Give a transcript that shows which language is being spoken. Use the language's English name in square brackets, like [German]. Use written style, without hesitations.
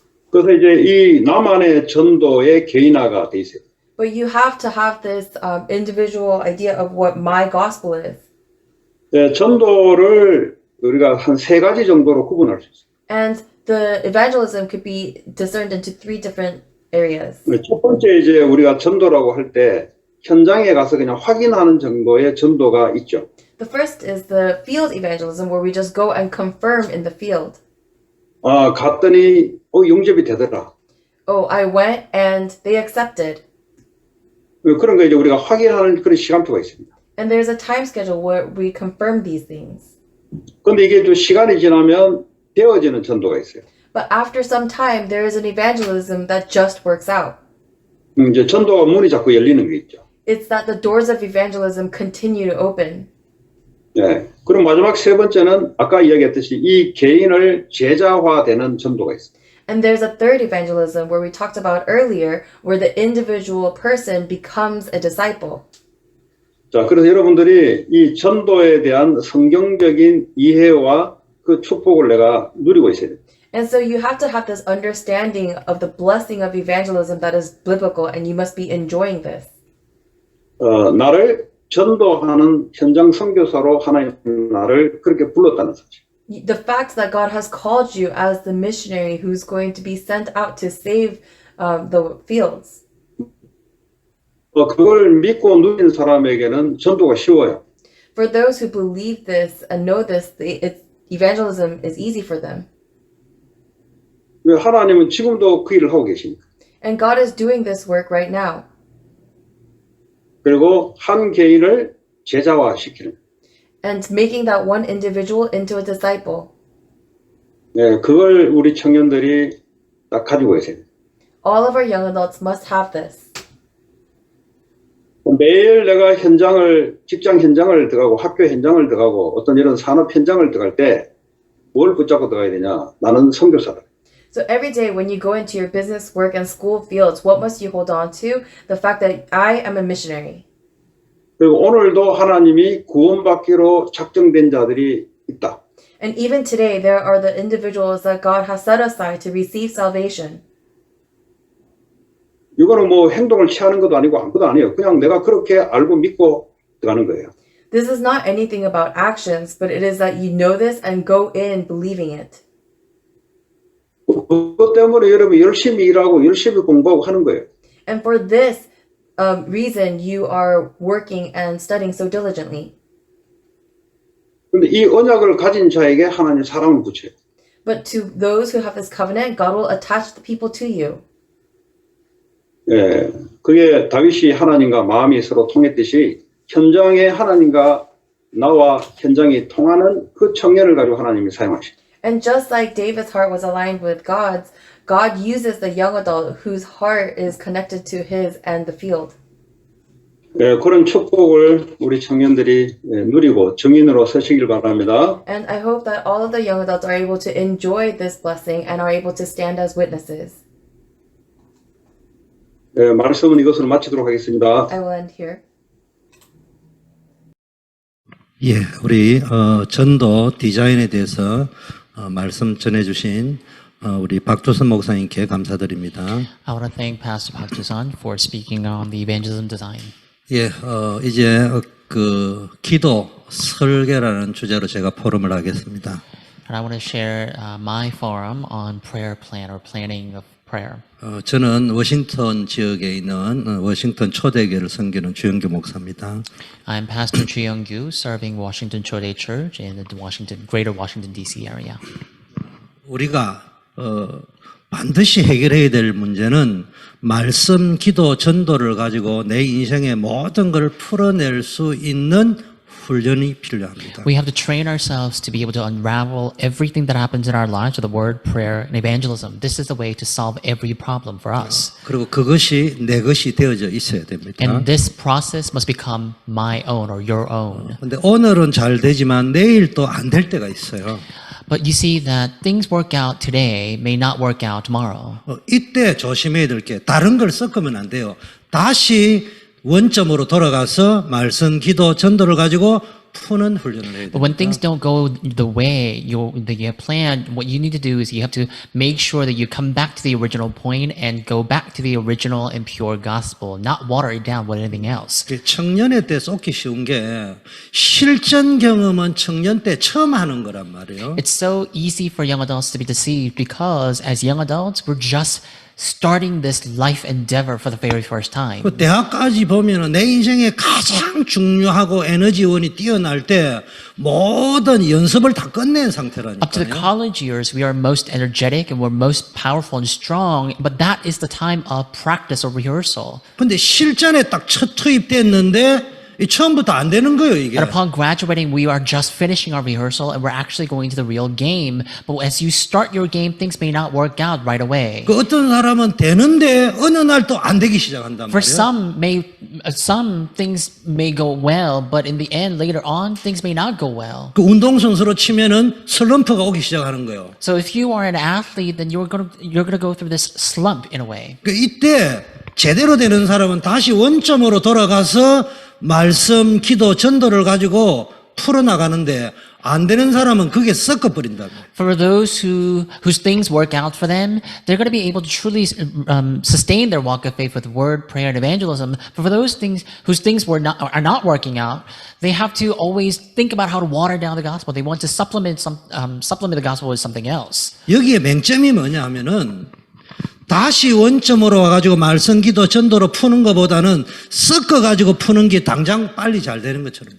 [Korean] 그래서 이제 이 나만의 전도의 개인화가 돼 있어요. [English] But you have to have this individual idea of what my gospel is. [Korean] 네, 전도를 우리가 한 세 가지 정도로 구분할 수 있어요. [English] And the evangelism could be discerned into three different areas. [Korean] 네, 첫 번째 이제 우리가 전도라고 할 때 현장에 가서 그냥 확인하는 정도의 전도가 있죠. [English] The first is the field evangelism, where we just go and confirm in the field. [Korean] 아, 갔더니 영접이 되더라. [English] Oh, I went and they accepted. [Korean] 그런 거 이제 우리가 확인하는 그런 시간표가 있습니다. [English] And there's a time schedule where we confirm these things. [Korean] 근데 이게 좀 시간이 지나면 되어지는 전도가 있어요. [English] But after some time, there is an evangelism that just works out. [Korean] 이제 전도가 문이 자꾸 열리는 게 있죠. [English] It's that the doors of evangelism continue to open. [Korean] 네. 그럼 마지막 세 번째는 아까 이야기했듯이 이 개인을 제자화되는 전도가 있어요. [English] And there's a third evangelism where we talked about earlier, where the individual person becomes a disciple. [Korean] 자, 그래서 여러분들이 이 전도에 대한 성경적인 이해와 그 축복을 내가 누리고 있어야 돼요. [English] And so you have to have this understanding of the blessing of evangelism that is biblical, and you must be enjoying this. [Korean] 나를 전도하는 현장 선교사로 하나님 나를 그렇게 불렀다는 사실. [English] The fact that God has called you as the missionary who's going to be sent out to save the fields. [Korean] 그걸 믿고 누리는 사람에게는 전도가 쉬워요. [English] For those who believe this and know this, evangelism is easy for them. [Korean] 왜 하나님은 지금도 그 일을 하고 계십니까? [English] And God is doing this work right now. [Korean] 그리고 한 개인을 제자화시키는. [English] And making that one individual into a disciple. [Korean] 네, 그걸 우리 청년들이 딱 가지고 있어요. [English] All of our young adults must have this. [Korean] 매일 내가 직장 현장을 들어가고 학교 현장을 들어가고 어떤 이런 산업 현장을 들어갈 때 뭘 붙잡고 들어가야 되냐? 나는 선교사다. [English] So every day when you go into your business, work, and school fields, what must you hold on to? The fact that I am a missionary. [Korean] 그리고 오늘도 하나님이 구원받기로 작정된 자들이 있다. [English] And even today, there are the individuals that God has set aside to receive salvation. [Korean] 이거는 뭐 행동을 취하는 것도 아니고 아무것도 아니에요. 그냥 내가 그렇게 알고 믿고 들어가는 거예요. [English] This is not anything about actions, but it is that you know this and go in believing it. [Korean] 그것 때문에 여러분 열심히 일하고 열심히 공부하고 하는 거예요. [English] And for this reason, you are working and studying so diligently. [Korean] 근데 이 언약을 가진 자에게 하나님 사랑을 붙여요. [English] But to those who have this covenant, God will attach the people to you. [Korean] 예, 그게 다윗이 하나님과 마음이 서로 통했듯이 현장에 하나님과 나와 현장이 통하는 그 청년을 가지고 하나님이 사용하시죠. [English] And just like David's heart was aligned with God's, God uses the young adult whose heart is connected to his and the field. [Korean] 예, 그런 축복을 우리 청년들이 누리고 증인으로 서시길 바랍니다. [English] And I hope that all of the young adults are able to enjoy this blessing and are able to stand as witnesses. [Korean] 예, 말씀은 이것으로 마치도록 하겠습니다. [English] I will end here. [Korean] 예, 우리 전도 디자인에 대해서 말씀 전해주신 우리 박조선 목사님께 감사드립니다. [English] I want to thank Pastor Park Joseon for speaking on the evangelism design. [Korean] 예, 이제 그 기도 설계라는 주제로 제가 포럼을 하겠습니다. [English] And I want to share my forum on prayer plan or planning of prayer. [Korean] 저는 워싱턴 지역에 있는 워싱턴 초대교회를 섬기는 주영규 목사입니다. [English] I'm Pastor Chu Young-gyu, serving Washington Chodae Church in the Greater Washington D.C. area. [Korean] 우리가 반드시 해결해야 될 문제는 말씀, 기도, 전도를 가지고 내 인생의 모든 걸 풀어낼 수 있는 훈련이 필요합니다. [English] We have to train ourselves to be able to unravel everything that happens in our lives with the word, prayer, and evangelism. This is the way to solve every problem for us. [Korean] 그리고 그것이 내 것이 되어져 있어야 됩니다. [English] And this process must become my own or your own. [Korean] 근데 오늘은 잘 되지만 내일 또 안 될 때가 있어요. [English] But you see that things work out today may not work out tomorrow. [Korean] 이때 조심해야 될 게 다른 걸 섞으면 안 돼요. 다시 원점으로 돌아가서 말씀, 기도, 전도를 가지고 푸는 훈련을 해야 [English] But when things don't go the way you have planned, what you need to do is you have to make sure that you come back to the original point and go back to the original and pure gospel, not water it down with anything else. [Korean] 청년의 때 쏟기 쉬운 게 실전 경험은 청년 때 처음 하는 거란 말이에요. [English] It's so easy for young adults to be deceived because as young adults, we're just starting this life endeavor for the very first time. [Korean] 그 대학까지 보면은 내 인생에 가장 중요하고 에너지원이 뛰어날 때 모든 연습을 다 끝낸 [English] Up to the [Korean] 상태라니까요. [English] college years, we are most energetic and we're most powerful and strong, but that is the time of practice or rehearsal. [Korean] 근데 실전에 딱 첫 투입됐는데 이 처음부터 안 되는 거예요, 이게. [English] And upon graduating, we are just finishing our rehearsal and we're actually going to the real game. But as you start your game, things may not work out right away. [Korean] 그 어떤 사람은 되는데 어느 날 또 안 되기 시작한단 [English] For [Korean] 말이에요. [English] some things may go well, but in the end, later on, things may not go well. [Korean] 그 운동선수로 치면은 슬럼프가 오기 시작하는 거예요. [English] So if you are an athlete, then you're gonna go through this slump in a way. [Korean] 그 이때 제대로 되는 사람은 다시 원점으로 돌아가서 말씀, 기도, 전도를 가지고 풀어나가는데 안 되는 사람은 그게 섞어버린다고. [English] For those whose things work out for them, they're going to be able to truly sustain their walk of faith with word, prayer, and evangelism. But for those things whose things are not working out, they have to always think about how to water down the gospel. They want to supplement the gospel with something else. [Korean] 여기에 맹점이 뭐냐 하면은 다시 원점으로 와가지고 말씀, 기도, 전도로 푸는 것보다는 섞어가지고 푸는 게 당장 빨리 잘 되는 것처럼.